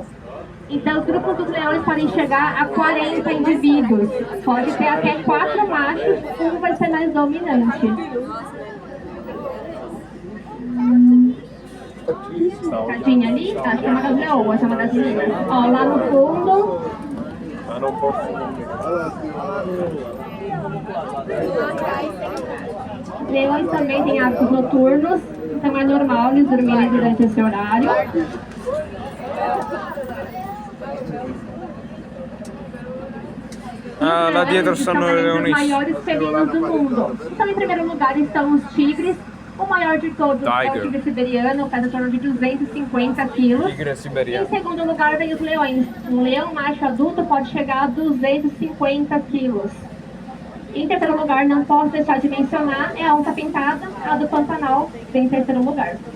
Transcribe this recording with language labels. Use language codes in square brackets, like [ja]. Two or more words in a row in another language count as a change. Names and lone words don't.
[pt] Então, os grupos dos leões podem chegar a 40 indivíduos. Pode ter até 4 machos, um vai ser mais dominante. Tadinha ali, acho que é uma das leoas, é uma das meninas. Ó, lá no fundo. [it] Ma non posso. [pt] Leões também têm hábitos noturnos, então é normal eles dormirem durante esse horário. [it] Ah, lá dietro stanno le [pt] Os [it] leonisse. [pt] maiores felinos do mundo. Então, em primeiro lugar estão os tigres. O maior de todos é o Tiger. tigre siberiano, pesa em torno de 250 quilos. Tigre Em siberiano. segundo lugar vem os leões. Um leão macho adulto pode chegar a 250 quilos. Em terceiro lugar, não posso deixar de mencionar, é a onça pintada, a do Pantanal, vem em terceiro lugar.